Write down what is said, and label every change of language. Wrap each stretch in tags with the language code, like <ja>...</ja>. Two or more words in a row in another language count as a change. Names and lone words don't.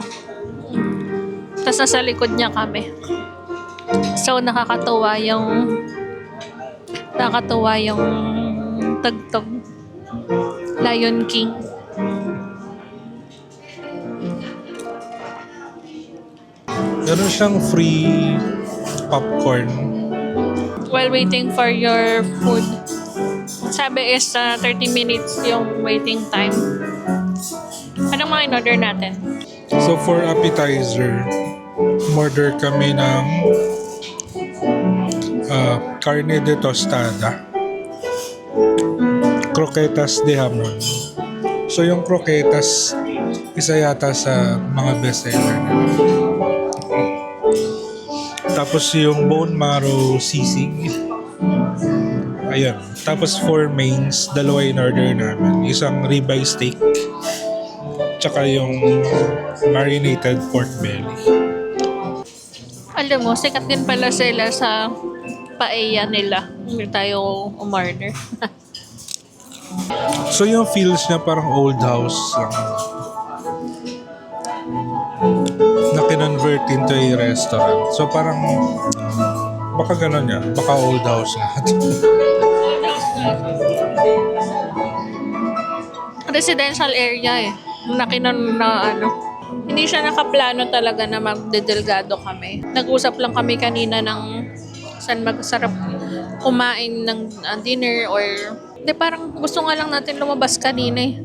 <tl>Tapos nasa likod niya kami. So nakakatuwa yung tugtog. Lion King. Meron siyang free popcorn.</tl> <en>While waiting for your food.</en> <tl>Sabi is 30 minutes yung waiting time. Anong mga in-order natin? So for appetizer, order kami ng carne de tostada, croquetas de hamon. So yung croquetas, isa yata sa mga bestseller nila. Tapos yung</tl> <en>bone marrow</en> <tl>sisig. Ayun. Tapos for mains, dalawa in order namin. Isang</tl> <en>ribeye steak,</en> <tl>tsaka yung</tl> <en>marinated pork belly.</en> <tl>Alam mo, sikat din pala sila sa paella nila. Hindi tayo umorder. So yung feels niya parang</tl> <en>old house</en> <tl>lang. Na kinonvert</tl> <en>into a restaurant.</en> <tl>So parang baka gano'n niya. Baka</tl> <en>old house</en> <tl>nga.</tl> <en>Residential area</en> <tl>eh. Hindi siya nakaplano talaga na magdedelgado kami. Nag-usap lang kami kanina ng saan magsarap kumain ng dinner or parang gusto nga lang natin lumabas kanina eh.</tl>